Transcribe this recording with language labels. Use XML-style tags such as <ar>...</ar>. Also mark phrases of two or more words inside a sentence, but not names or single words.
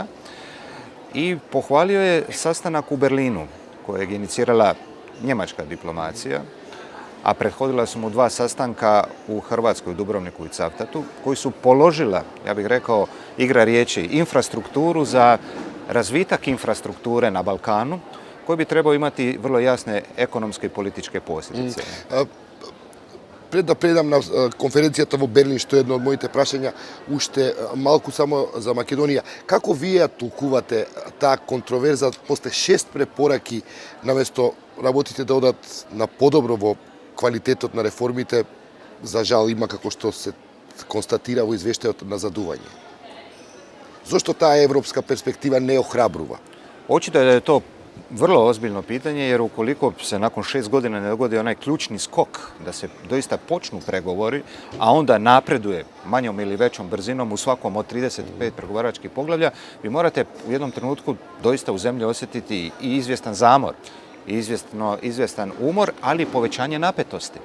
<hr>I pohvalio je sastanak u Berlinu, kojeg je inicirala njemačka diplomacija, a prethodila su mu 2 sastanka u Hrvatskoj, u Dubrovniku i Cavtatu, koji su položila, ja bih rekao, igra riječi, infrastrukturu za razvitak infrastrukture na Balkanu, koji bi trebao imati vrlo jasne ekonomske i političke posljedice.</hr> <mk>Пред да предам на конференцијата во Берлин, што е едно од моите прашања, уште малку само за Македонија. Како вие толкувате таа контроверза после 6 препораки, наместо работите да одат на подобро во квалитетот на реформите, за жал има како што се констатира во извештајот назадување? Зошто таа европска перспектива не охрабрува?</mk> <hr>Očito je da je to vrlo ozbiljno pitanje, jer ukoliko se nakon 6 godina ne dogodi onaj ključni skok da se doista počnu pregovori, a onda napreduje manjom ili većom brzinom u svakom od 35 pregovaračkih poglavlja, vi morate u jednom trenutku doista u zemlji osjetiti i izvjestan zamor, i izvjestan umor, ali i povećanje napetosti.</hr>